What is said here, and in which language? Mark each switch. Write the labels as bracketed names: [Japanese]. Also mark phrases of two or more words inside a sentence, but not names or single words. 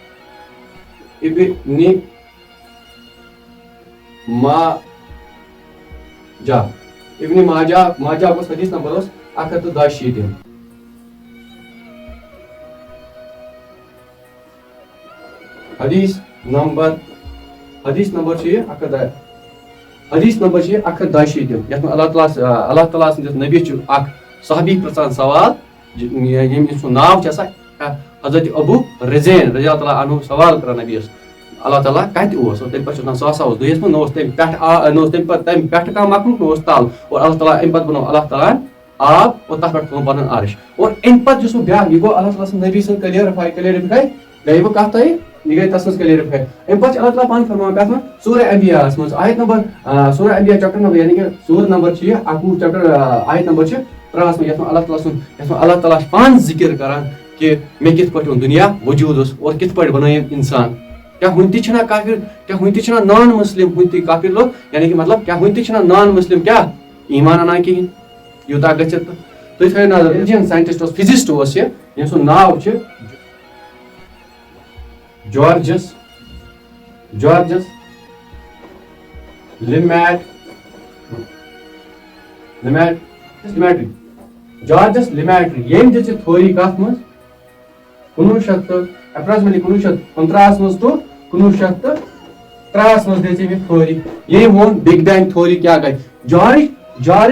[Kashmiri] ابن ماجہُک اوس حدیث نمبر اوس 162 حدیث نمبر چھُ یہِ 162 یتھ منٛز اللہ تعالیٰ سٕنٛدِس نبی چھُ اکھ صحابی پرژھان سوال ییٚمہِ سُنٛد ناو چھُ آسان حضرت ابو رزین رضی اللہ تعالیٰ عنہ سوال کران نبیَس اللہ تعالیٰ کتہِ اوس اور تمہِ پتہٕ چھُ وَنان سُہ ہسا اوس دُہِس منٛز نہ اوس تمہِ پٮ۪ٹھٕ کانٛہہ مخلوق نہ اوس تل اور اللہ تعالیٰ امہِ پتہٕ بنوو اللہ تعالیٰ آب اور تتھ پٮ۪ٹھ تھوٚوُن پنُن عرش اور امہِ پتہٕ یُس وۄنۍ بیاکھ یہِ گوٚو اللہ تعالیٰ سٕنٛز نبی سٕنٛز کلیرفاے گٔے وۄنۍ کتھ تۄہہِ یہِ گٔے تتھ منٛز کلیرفاے امہِ پتہٕ چھُ اللہ تعالیٰ پانہٕ فرماوان کتھ منٛز سورہ انبیاہس منٛز آیت نمبر سورہ انبیا [English] chapter number [Urdu] یعنی کہ [Kashmiri] سورہ نمبر چھُ یہِ 11 چیپٹر آیت نمبر چھِ 3 منٛز یتھ منٛز اللہ تعالیٰ چھُ پانہٕ ذِکر کران کہ مےٚ کِتھ پٲٹھۍ اوٚن دُنیا وجوٗدس اور کِتھ پٲٹھۍ بنٲیِم انسان کیٛاہ وُنہِ تہِ چھِنہ کافر کیٛاہ وُنہِ تہِ چھِنہ [English] non Muslim [Kashmiri] وُنہِ تہِ [Urdu] کافر لوگ یعنی کہ مطلب [Kashmiri] کیٛاہ وُنہِ تہِ چھِنہ [English] non Muslim [Kashmiri] کیٛاہ ایٖمان اَنان کِہیٖنۍ یوٗتاہ گٔژھِتھ تُہۍ تھٲیِو نظر [English] Indian scientist [Kashmiri] اوس فِزِسٹ اوس یہِ ییٚمہِ سُنٛد ناو چھُ جارجس لیمیٹری ییٚمۍ دِژ یہِ تھوری کتھ منٛز 1915 منٛز ٹو 1903 منٛز دِژ أمۍ یہِ تھوری ییٚمۍ ووٚن [English] big bang theory [Kashmiri] کیٛاہ گٔے جارج